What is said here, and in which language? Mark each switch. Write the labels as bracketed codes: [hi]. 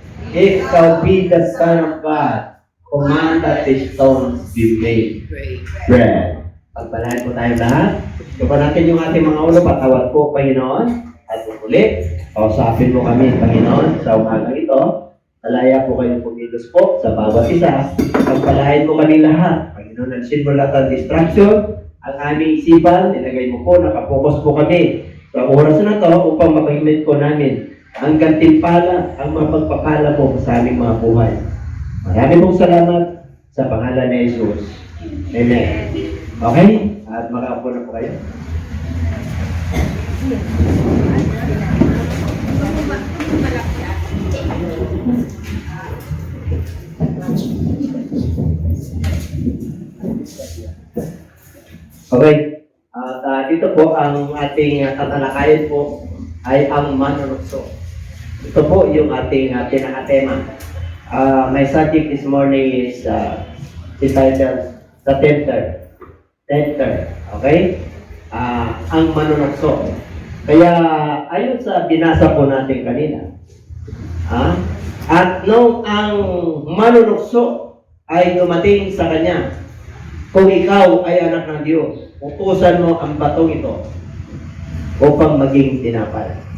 [en] If thou be the Son of God, command that these stones be made bread. [tl] Pagpalain po tayo lahat. Tupan natin yung ating mga ulo, patawad po, Panginoon. At muli, kausapin mo kami, Panginoon, sa umagang ito. Alaya po kayong pumilos po sa bawat isa. Pagpalain mo kami lahat. Panginoon, nansin mo lahat ng distraction. Ang aming isipan, nilagay mo po, nakapokus po kami sa oras na to upang mapahimit po namin ang gantimpala, ang mga pagpapala po sa aming mga buhay. Maraming pong salamat sa pangalan ni Jesus. Amen. Okay? At makaupo na po kayo. Okay. At ito po ang ating tatalakayin po ay ang manunukso. Ito po yung ating pinaka-tema. [en] My subject this morning is entitled The Tempter. [tl] Okay? Ang manunukso. Kaya ayon sa binasa po natin kanina, at nung ang manunukso ay dumating sa kanya, kung ikaw ay anak ng Diyos, utusan mo ang batong ito upang maging tinapay.